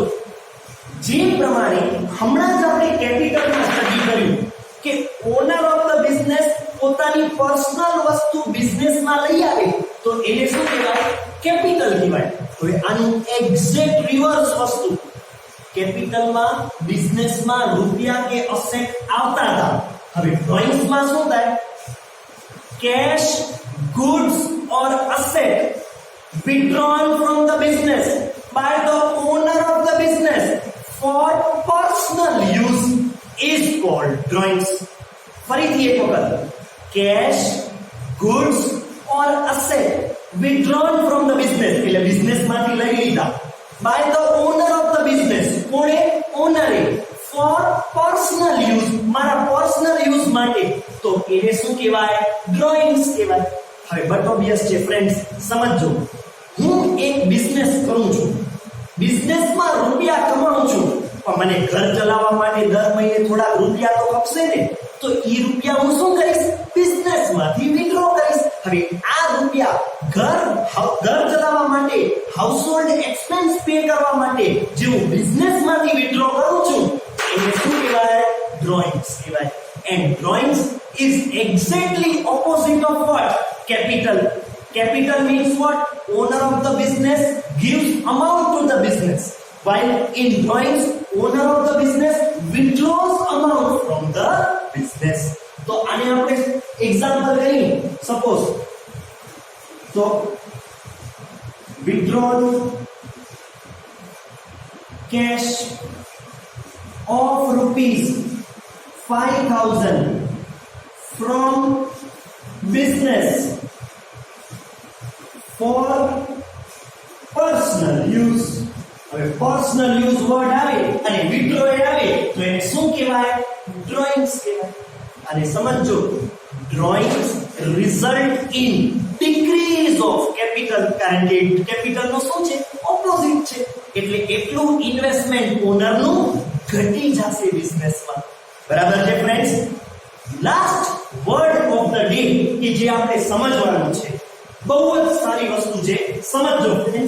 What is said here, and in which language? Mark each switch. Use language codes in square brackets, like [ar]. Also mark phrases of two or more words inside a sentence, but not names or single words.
[gu] જે પ્રમાણે હમણાં જ આપણે [en] capitalમાં study [gu] કર્યું કે [en] owner of the business [gu] પોતાની પર્સનલ વસ્તુ બિઝનેસમાં લઈ આવે તો એને શું કહેવાય? કેપિટલ કહેવાય. હવે આનું [en] exact reverse [gu] વસ્તુ, કેપિટલમાં બિઝનેસમાં રૂપિયા કે અસેટ આવતા હતા. હવે ડ્રોઈંગ્સમાં શું થાય? [en] cash, goods or asset withdrawn from the business by the owner of the business for personal use is called drawings. [gu] ફરીથી એક વખત, [en] cash, goods or asset withdrawn from the business [gu] એટલે બિઝનેસમાંથી લઈ લીધા [en] by the owner of the business. [gu] કોણે? ઓનરે. [en] for personal use, [gu] મારા [en] personal use [gu] માટે, તો એને શું કહેવાય? ડ્રોઈંગ્સ કહેવાય. હવે [en] but obvious [gu] છે ફ્રેન્ડ્સ, સમજો હું એક બિઝનેસ કરું છું, બિઝનેસમાં રૂપિયા કમાઉં છું, પણ મને ઘર ચલાવવા માટે દર મહિને થોડા રૂપિયા તો ખપશે ને, તો એ રૂપિયા હું શું કરીશ? બિઝનેસમાંથી વિથડ્રો કરીશ. હવે આ રૂપિયા ઘર ચલાવવા માટે, [en] household expense pay [gu] કરવા માટે જે હું બિઝનેસમાંથી વિથડ્રો કરું છું એને શું કહેવાય? ડ્રોઈંગ્સ કહેવાય. [en] and drawings is exactly opposite of what? Capital. Capital means what? Owner of the business gives amount to the business, while in drawings owner of the business withdraws amount from the business. [gu] તો આને આપણે એક્ઝામ્પલ લઈએ. [en] સપોઝ તો withdrawn cash of rupees 5,000 from business for personal use. [gu] હવે [en] personal use [gu] word આવે અને withdrawal આવે તો એને શું કહેવાય? drawings કહેવાય. અને સમજો, [en] drawings result in decrease of capital, [gu] કારણ કે capital નો શું છે? ઓપોઝિટ છે. એટલે એટલું ઇન્વેસ્ટમેન્ટ ઓનરનું ઘટી જશે બિઝનેસમાં. બરાબર છે ફ્રેન્ડ્સ? [en] last word of the day [gu] કે જે આપણે સમજવાનું છે, બહુ જ સારી વસ્તુ છે, સમજો ફ્રેન્ડ્સ.